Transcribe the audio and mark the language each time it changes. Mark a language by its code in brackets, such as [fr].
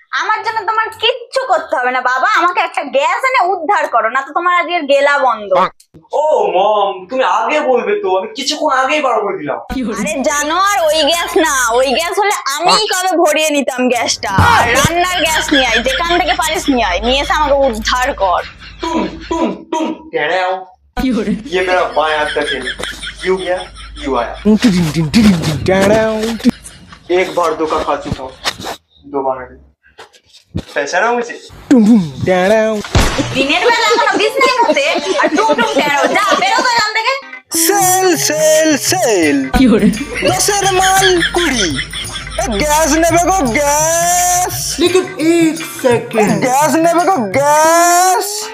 [bn] আমার জন্য তোমার কিচ্ছু করতে হবে না বাবা, আমাকে একটা গ্যাস এনে উদ্ধার করো, না তো তোমার আজকের গেলা বন্ধ। ও মম, তুমি আগে বলবে তো, আমি কিছুক্ষণ আগেই বার করে দিলাম। আরে জানো, আর ওই গ্যাস না, ওই গ্যাস হলে আমিই কবে ভরিয়ে নিতাম গ্যাসটা। আর রান্নার গ্যাস নিয়ে আয়, যেখান থেকে পারিস নিয়ে আয়, নিয়ে এসে আমাকে উদ্ধার কর। [hi] तुम तुम तुम कह रहे हो ये मेरा बाएं हाथ का खेल यू गया यू आया एक बार धोखा खा चुका हूँ दोबारा नहीं पहचाना मुझे [bn] দিনের বেলা এখনো বিছনায় মুতে আর টুমটুম টেরো, যা বেরো তো এখান থেকে। সেল সেল সেল 10-এর মাল 20। গ্যাস নেবে গো গ্যাস, [hi] लेकिन एक सेकंड [bn] গ্যাস নেবে গো গ্যাস।